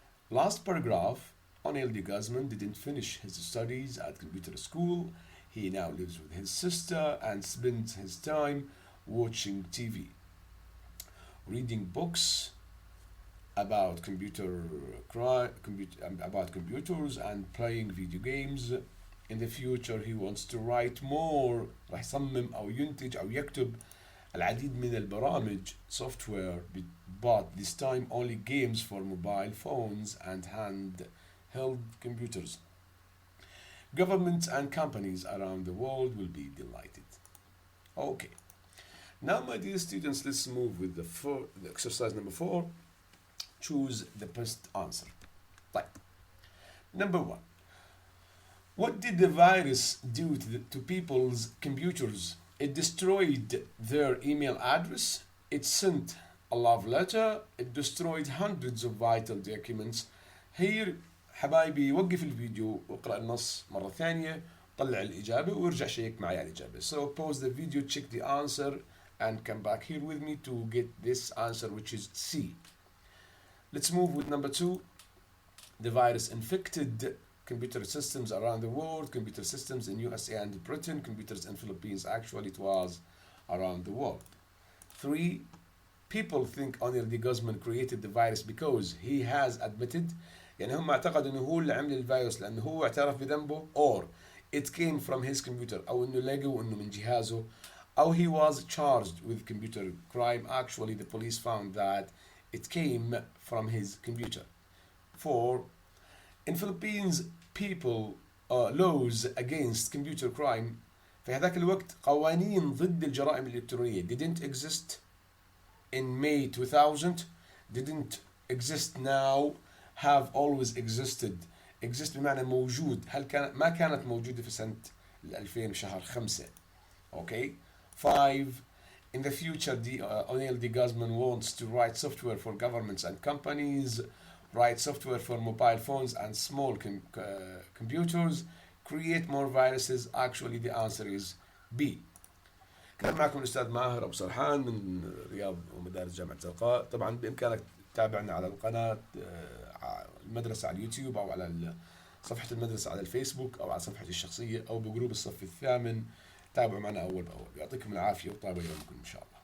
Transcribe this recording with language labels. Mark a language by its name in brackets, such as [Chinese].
[English] Last paragraph. O'Neill D. Guzman didn't finish his studies at computer school. He now lives with his sister and spends his time watching TV, reading books about about computers and playing video games. In the future he wants to write more. [Arabic] راح يصمم أو ينتج أو يكتب العديد من البرامج [English] software, but this time only games for mobile phones and handheld computers. Governments and companies around the world will be delighted. Okay. Now, my dear students, let's move with the exercise number 4. Choose the best answer. Right. Number 1. What did the virus do to people's computers? It destroyed their email address. It sent a love letter. It destroyed hundreds of vital documents. [Arabic] Here حبايبي وقف الفيديو واقرأ النص مرة ثانية، طلع الإجابة وارجع شيك معي على الإجابة. [English] So pause the video, check the answer and come back here with me to get this answer, which is C. Let's move with number 2. The virus infected computer systems around the world, computer systems in USA and Britain, computers in Philippines. Actually, it was around the world. 3. People think O'Neill D. Guzman created the virus because he has admitted. [Arabic] يعني هم اعتقدوا انه هو اللي عمل الفيروس لانه هو اعترف بذنبه، [English] or it came from his computer، [Arabic] او انه لقوا انه من جهازه، او [English] he was charged with computer crime. Actually, the police found that it came from his computer. 4. In Philippines, people laws against computer crime. [Arabic] في هذاك الوقت قوانين ضد الجرائم الإلكترونية [English] didn't exist in May 2000, didn't exist now, have always existed. [Arabic] exist بمعنى موجود. ما كانت موجودة في سنة 2000 شهر 5. [English] Okay. 5. In the future, O'Neill D. Guzman wants to write software for governments and companies, write software for mobile phones and small computers, create more viruses. Actually, the answer is B. [Arabic] كان معكم الأستاذ ماهر أبو سرحان من رياض ومدارس جامعة الزرقاء. طبعا بإمكانك تتابعنا على القناة المدرسة على اليوتيوب، أو على صفحة المدرسة على الفيسبوك، أو على صفحتي الشخصية، أو بجروب الصف الثامن. تابعوا معنا أول بأول. يعطيكم العافية وطاب يومكم إن شاء الله.